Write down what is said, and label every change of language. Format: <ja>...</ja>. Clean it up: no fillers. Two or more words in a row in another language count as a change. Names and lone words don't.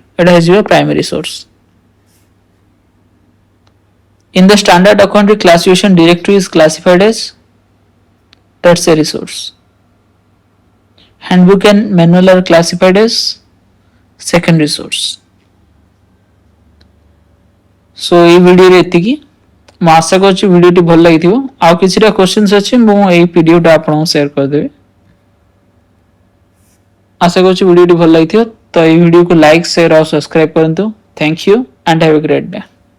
<en>It has your primary source। In the standard documentary classification, directory is classified as tertiary source। Handbook and manual are classified as secondary source।</en> <or>ସୋ ଏ ଭିଡିଓ ରେ ଏତିକି ମୁଁ ଆଶା କରୁଛି ଭିଡିଓଟି ଭଲ ଲାଗିଥିବ। ଆ କିଛିଟା କ୍ୱେଶ୍ଚନ୍ସ ଅଛି ମୁଁ ଏଇ ପିଡିଏଫ ଆପଣ ଶେୟାର କରି ଦେବେ। ଆଶା କରୁଛି ଭିଡିଓଟି ଭଲ ଲାଗିଥିବ। ତୋ ଏଇ ଭିଡିଓ କୁ</or> <en>like share</en> <or>ଔର ସବସ୍କ୍ରାଇବ କରନ୍ତୁ।</or> <en>thank you and have a great day.</en>